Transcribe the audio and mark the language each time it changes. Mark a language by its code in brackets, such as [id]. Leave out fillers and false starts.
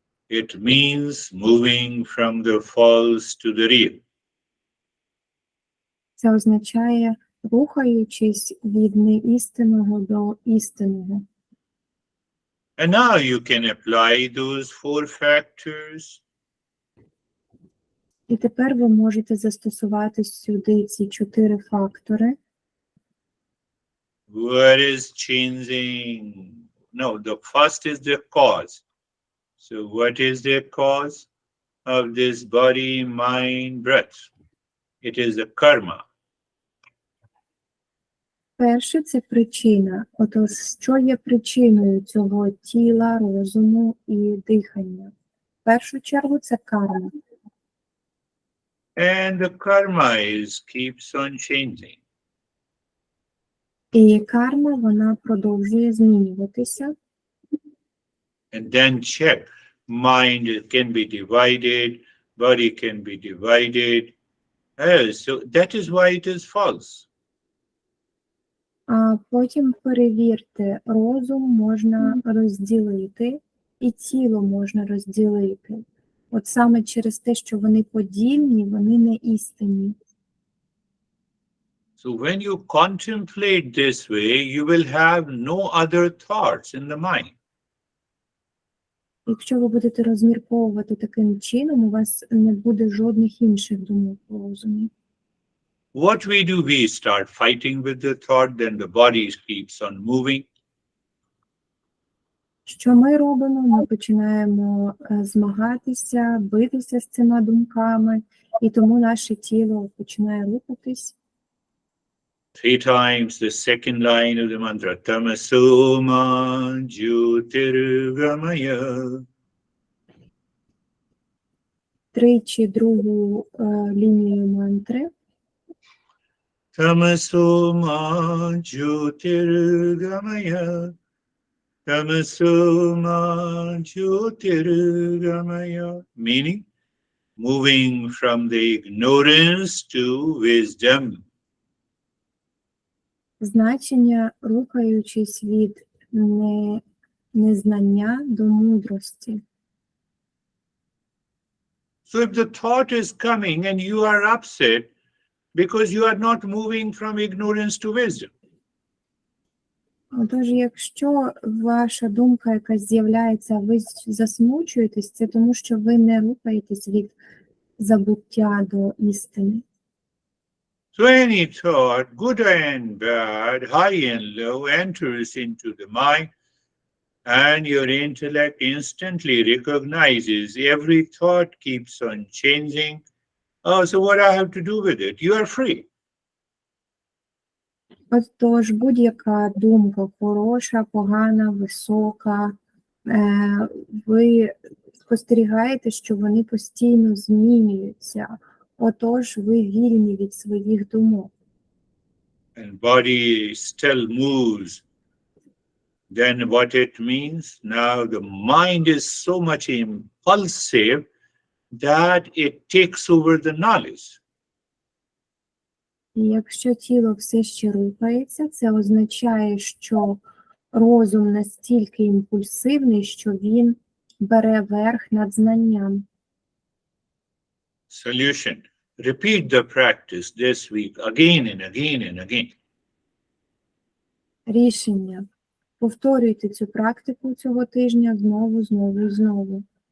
[en] It means moving from the false to the real. [uk] Це означає рухаючись від неістинного до істинного. [en] And now you can apply those 4 factors. [uk] І тепер ви можете застосувати сюди ці 4 фактори. [en] What is changing? No, the first is the cause. So what is the cause of this body, mind, breath? It is the karma. [uk] Перше – це причина. Отож, що є причиною цього тіла, розуму і дихання? В першу чергу це карма. [en] And the karma keeps on changing. [uk] І карма, вона продовжує змінюватися. [en] And then check. Mind can be divided, body can be divided. So that is why it is false. [uk] А потім перевірте, розум можна розділити, і тіло можна розділити. От саме через те, що вони подільні, вони не істинні. [en] So when you contemplate this way, you will have no other thoughts in the mind. [uk] Якщо ви будете розмірковувати таким чином, у вас не буде жодних інших думок у розумі. [en] What we do, we start fighting with the thought, then the body keeps on moving. [uk] Що ми робимо? Ми починаємо змагатися, битися з цими думками, і тому наше тіло починає рухатись. [en] 3 times the second line of the mantra, [sa] tamasoma jyotirgamaya. [uk] Тричі другу лінію мантри. [sa] Tamasoma jyotirgamaya. Tamasoma jyotirgamaya. [en] Meaning, moving from the ignorance to wisdom. [uk] Значення рухаючись від незнання до мудрості. [en] So if the thought is coming and you are upset because you are not moving from ignorance to wisdom. [uk] Отож, якщо ваша думка якась з'являється, ви засмучуєтесь, це тому, що ви не рухаєтесь від забуття до істини. [en] So any thought, good and bad, high and low, enters into the mind, and your intellect instantly recognizes every thought keeps on changing. Oh, so what I have to do with it? You are free. [uk] Отож, будь-яка думка хороша, погана, висока, ви спостерігаєте, що вони постійно змінюються. Отож, ви вільні від своїх думок. [en] And body still moves. Then what it means? Now the mind is so much impulsive that it takes over the knowledge. [uk] І якщо тіло все ще рухається, це означає, що розум настільки імпульсивний, що він бере верх над знанням. [en] Solution. Repeat the practice this week again and again and again. [uk] Рішення. Повторюйте цю практику цього тижня знову, знову і знову.